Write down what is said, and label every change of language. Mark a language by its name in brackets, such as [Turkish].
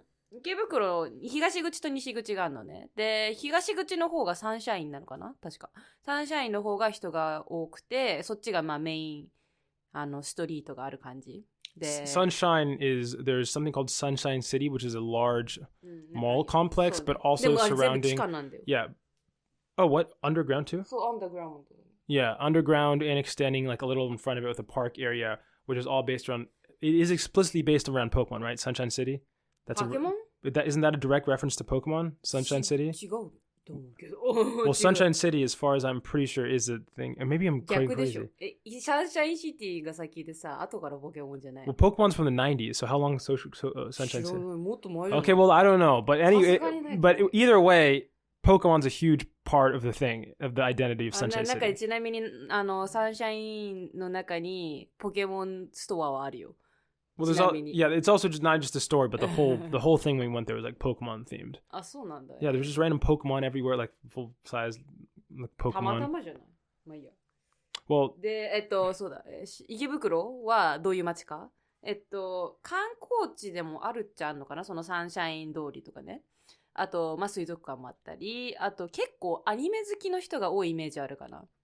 [Japanese] 池袋、東口と西口があるのね。で、東口の方がサンシャインなのかな確か。サンシャインの方が人が多くて、そっちがまあメイン、ストリートがある感じ。で、 [English] Sunshine there's something called Sunshine City, which is a large mall complex, but also surrounding. Yeah. Oh, what? Underground too? So underground. Yeah, underground and extending like a little in front of it with a park area, which is all based around, it is explicitly based around Pokemon, right? Sunshine City? Pokemon? Isn't that a direct reference to Pokemon? Sunshine City? [Japanese] 違うと思うけど。 [English] Well, Sunshine City, as far as I'm pretty sure, is a thing. And maybe I'm crazy. [Japanese] 逆でしょ。サンシャインシティが先でさ、後からポケモンじゃない。 [English] Well, Pokemon's from the 90s, so how long Sunshine City? [Japanese] もっと前じゃない。 [English] Okay, well, I don't know. But either way, Pokemon's a huge part of the thing, of the identity of Sunshine City. [Japanese] なんかちなみに、サンシャインの中にポケモンストアはあるよ。 [English] Well, it's also just not just the story, but the whole thing when we went there was like Pokemon themed. [Japanese] あ、そうなんだ。 [English] Yeah, there's just random Pokemon everywhere, like full size like Pokemon. [Japanese] たまたまじゃない。まあいいや。 [English] Well, [Japanese] で、そうだ。池袋はどういう街か。観光地でもあるっちゃあるのかな、そのサンシャイン通りとかね。あと、まあ、水族館もあったり、あと結構アニメ好きの人が多いイメージあるかな。